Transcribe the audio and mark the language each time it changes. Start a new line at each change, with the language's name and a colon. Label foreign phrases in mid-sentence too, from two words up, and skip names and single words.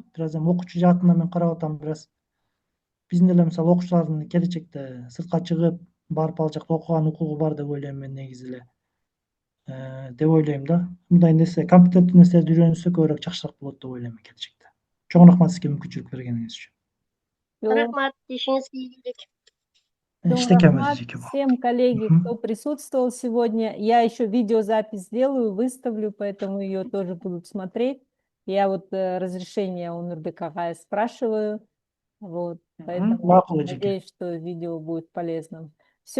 Kyrgyz: Бир аз эми окуучу жаатынан мен карап атам бир аз. Биздин деле мисалы окуучулардын келечекте сыртка чыгып, барып ал жакта окуган укугу бар деп ойлойм мен негизи эле. Деп ойлойм да. Мындай нерсе, компьютердик нерселерди үйрөнсө көбүрөөк жакшыраак болот деп ойлойм мен келечекте. Чоң рахмат сизге мүмкүнчүлүк бергениңиз үчүн.
Russian: Всё.
Kyrgyz: Рахмат, ишиңизге ийгилик. Чоң Иштекем рахмат эжеке.
Russian: всем коллеги, кто присутствовал сегодня. Я еще видеозапись сделаю, выставлю, поэтому ее тоже будут смотреть. Я вот разрешение у Нурбека агая спрашиваю. Вот, поэтому
Kyrgyz: Макул эжеке.
Russian: надеюсь, что видео будет полезным.